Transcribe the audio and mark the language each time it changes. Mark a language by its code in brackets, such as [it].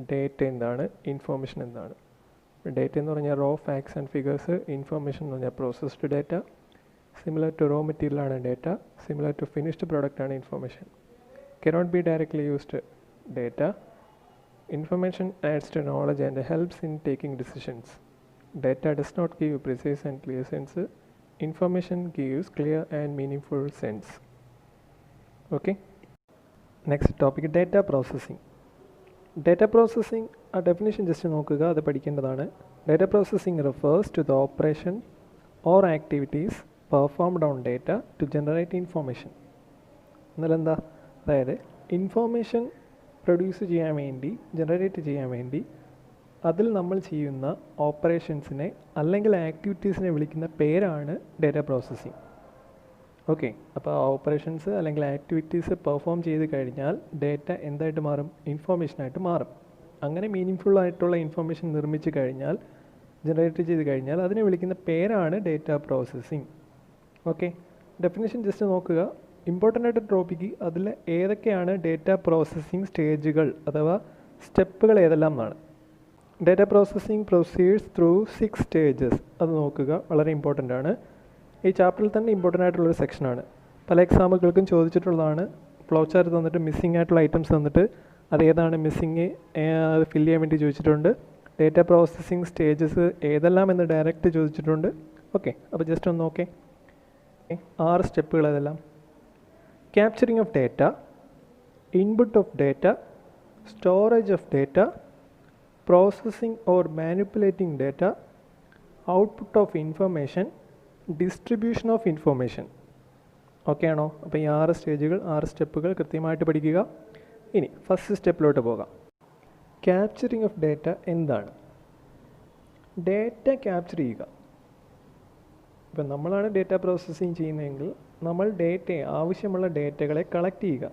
[ml] Data എന്താണ്, information എന്താണ്. Data എന്ന് പറഞ്ഞാൽ raw facts and figures, information എന്ന് പറഞ്ഞാൽ processed data. Similar to rho material ആണ് data, similar to finished product ആണ് information. [en] Cannot be directly used data. Information adds to knowledge and helps in taking decisions. Data does not give precise and clear sense. Information gives clear and meaningful sense. Okay. Next topic, data processing. Data processing, a definition just [ml] നോക്കുക, അത് പഠിക്കേണ്ടതാണ്. [en] Data processing refers to the operation or activities performed on data to generate information. [ml] എന്നാൽ എന്താ? അതായത് information produce ചെയ്യാൻ വേണ്ടി, generate ചെയ്യാൻ വേണ്ടി അതിൽ നമ്മൾ ചെയ്യുന്ന ഓപ്പറേഷൻസിനെ അല്ലെങ്കിൽ ആക്ടിവിറ്റീസിനെ വിളിക്കുന്ന പേരാണ് ഡേറ്റ പ്രോസസ്സിങ്. ഓക്കെ, അപ്പോൾ ആ ഓപ്പറേഷൻസ് അല്ലെങ്കിൽ ആക്ടിവിറ്റീസ് പെർഫോം ചെയ്ത് കഴിഞ്ഞാൽ ഡേറ്റ എന്തായിട്ട് മാറും? ഇൻഫോർമേഷനായിട്ട് മാറും. അങ്ങനെ മീനിങ് ഫുൾ ആയിട്ടുള്ള ഇൻഫോർമേഷൻ നിർമ്മിച്ച് കഴിഞ്ഞാൽ, ജനറേറ്റ് ചെയ്ത് കഴിഞ്ഞാൽ അതിനെ വിളിക്കുന്ന പേരാണ് data processing. Okay, definition just നോക്കുക. ഇമ്പോർട്ടൻ്റ് ആയിട്ട് ടോപ്പിക്ക് അതിൽ ഏതൊക്കെയാണ് ഡേറ്റ പ്രോസസ്സിങ് സ്റ്റേജുകൾ അഥവാ സ്റ്റെപ്പുകൾ ഏതെല്ലാം എന്നാണ്. [en] Data processing proceeds through 6 stages. [ml] അത് നോക്കുക, വളരെ ഇമ്പോർട്ടൻ്റ് ആണ്. ഈ ചാപ്റ്ററിൽ തന്നെ ഇമ്പോർട്ടൻ്റ് ആയിട്ടുള്ളൊരു സെക്ഷനാണ്. പല എക്സാമുകൾക്കും ചോദിച്ചിട്ടുള്ളതാണ്. ഫ്ലോ ചാർട്ട് തന്നിട്ട് മിസ്സിംഗ് ആയിട്ടുള്ള ഐറ്റംസ് തന്നിട്ട് അത് ഏതാണ് മിസ്സിങ് അത് ഫില്ല് ചെയ്യാൻ വേണ്ടി ചോദിച്ചിട്ടുണ്ട്. ഡേറ്റ പ്രോസസ്സിംഗ് സ്റ്റേജസ് ഏതെല്ലാം എന്ന് ഡയറക്റ്റ് ചോദിച്ചിട്ടുണ്ട്. ഓക്കെ, അപ്പോൾ ജസ്റ്റ് ഒന്ന് നോക്കേ. 6 സ്റ്റെപ്പുകൾ ഏതെല്ലാം? [en] Capturing of data, input of data, storage of data, processing or manipulating data, output of information, distribution of information. [ml] Okay ആണോ? അപ്പോൾ ഈ 6 സ്റ്റേജുകൾ, 6 സ്റ്റെപ്പുകൾ കൃത്യമായിട്ട് പഠിക്കുക. ഇനി ഫസ്റ്റ് സ്റ്റെപ്പിലോട്ട് പോകാം. ക്യാപ്ചറിങ് ഓഫ് ഡേറ്റ എന്താണ്? ഡേറ്റ ക്യാപ്ചർ ചെയ്യുക. ഇപ്പം നമ്മളാണ് ഡേറ്റ പ്രോസസ്സിങ് ചെയ്യുന്നതെങ്കിൽ നമ്മൾ ഡേറ്റയെ, ആവശ്യമുള്ള ഡേറ്റകളെ കളക്ട് ചെയ്യുക.